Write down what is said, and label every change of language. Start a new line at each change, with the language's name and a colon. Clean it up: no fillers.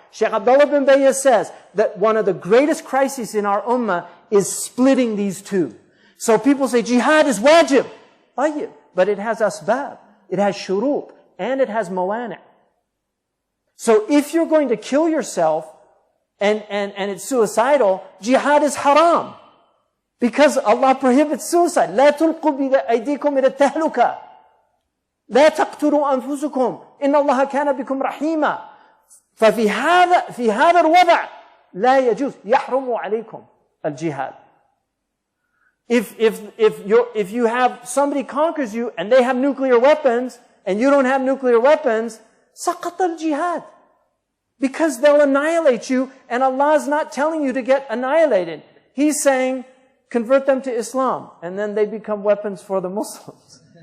English: Shaykh Abdullah bin Bayyah says that one of the greatest crises in our ummah is splitting these two. So people say jihad is wajib. But it has asbab, it has shurut, and it has mawani'. So if you're going to kill yourself and it's suicidal, jihad is haram. Because Allah prohibits suicide.
Arabic: لا تلقوا بأيديكم إلى التهلكة. لا تقتلوا أنفسكم. إن الله كان بكم رحيما. ففي هذا الوضع لا يجوز يحرم عليكم الجهاد.
English: If you have somebody conquers you and they have nuclear weapons and you don't have nuclear weapons,
Arabic: سقط الجهاد.
English: Because they'll annihilate you and Allah is not telling you to get annihilated. He's saying, convert them to Islam and then they become weapons for the Muslims.